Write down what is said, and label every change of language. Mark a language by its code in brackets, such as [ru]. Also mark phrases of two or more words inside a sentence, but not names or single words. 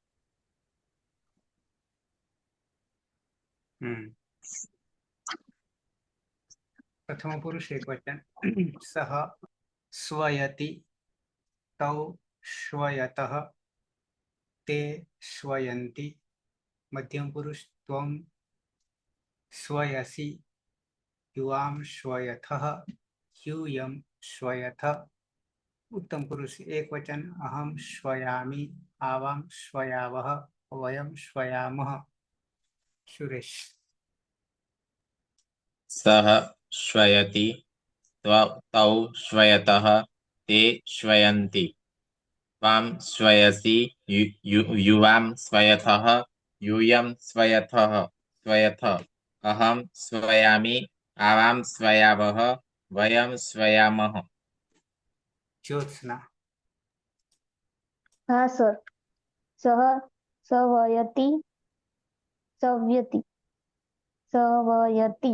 [sa] પ્રથમ પુરુષ એક વચન. સહ સ્વયતિ. તૌ શ્વયતઃ. તે શ્વયંતિ. મધ્યમ પુરુષ ત્વમ શ્વયસી. યુવામ શ્વયથઃ. यूयम श्वयथ. उत्तम पुरुष एक वचन. अहम श्वयामि. आवाम श्वयावह. वयम श्वयामः. सुरेश. सः श्वयति तौ श्वयतः તે શ્વયંતિ ત્વં શ્વયસि યુવાં શ્વયથઃ यूयं श्वयथः श्वयथ अहं श्वयामि आवां श्वयावः वयं श्वयामः। ज्योत्सना [hi] हाँ सर। [sa] सह सवयति सव्यति सवयति